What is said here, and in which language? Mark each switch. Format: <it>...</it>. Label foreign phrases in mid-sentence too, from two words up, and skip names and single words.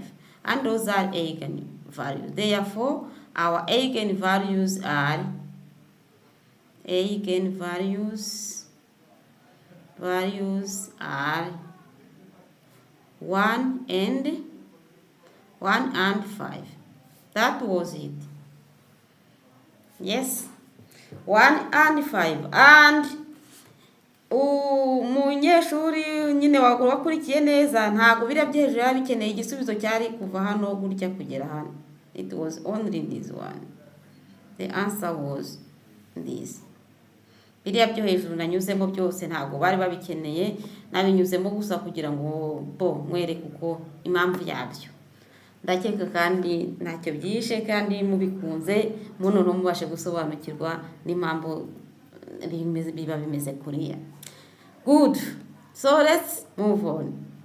<en>And those are eigenvalues. Therefore, our eigenvalues are values are 1 and 5. That was it. Yes, 1 and 5.</en> <rw>And umunyeshuri nyine wakurikiye neza ntabwo biriya byo hejuru yari bikeneye igisubizo cyari kuva hano gutya kugera hano.</rw> <en>It was only this one. The answer was this.</en> <rw>Biriya byo hejuru nanyuzemo byose ntabwo bari babikeneye, nabinyuzemo gusa kugira ngo mwereke uko impamvu yabyo. Ndakeka kandi ntacyo byishe, kandi mubikunze munono mubashe gusobanukirwa n'impamvu biba bimeze kuriya.</rw> <en>Good. So let's move on.</en>